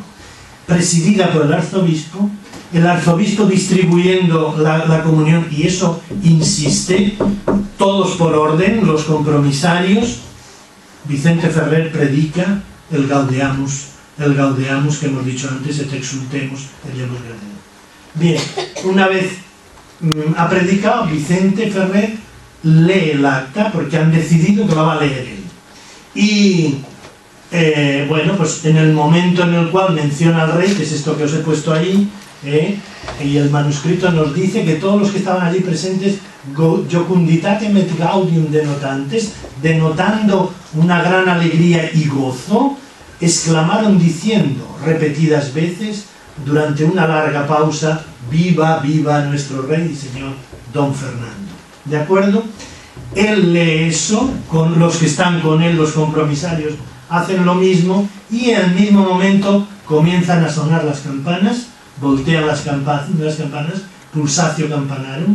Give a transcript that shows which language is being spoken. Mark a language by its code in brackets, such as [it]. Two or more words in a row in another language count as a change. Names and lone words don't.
[es] Presidida por el arzobispo distribuyendo la comunión, y eso insiste, todos por orden, los compromisarios. Vicente Ferrer predica el Gaudeamus que hemos dicho antes, [la] et exultemos, [es] el Deus grande. Bien, una vez ha predicado, Vicente Ferrer lee el acta, porque han decidido que la va a leer él. Y bueno, pues en el momento en el cual menciona al rey, que es esto que os he puesto ahí, y el manuscrito nos dice que todos los que estaban allí presentes, [la] jocunditatem et gaudium denotantes, [es] denotando una gran alegría y gozo, exclamaron diciendo repetidas veces, durante una larga pausa, viva, viva nuestro rey y señor don Fernando. ¿De acuerdo? Él lee eso, con los que están con él, los compromisarios, hacen lo mismo, y en el mismo momento comienzan a sonar las campanas, voltean las campanas, [la] pulsatio campanarum.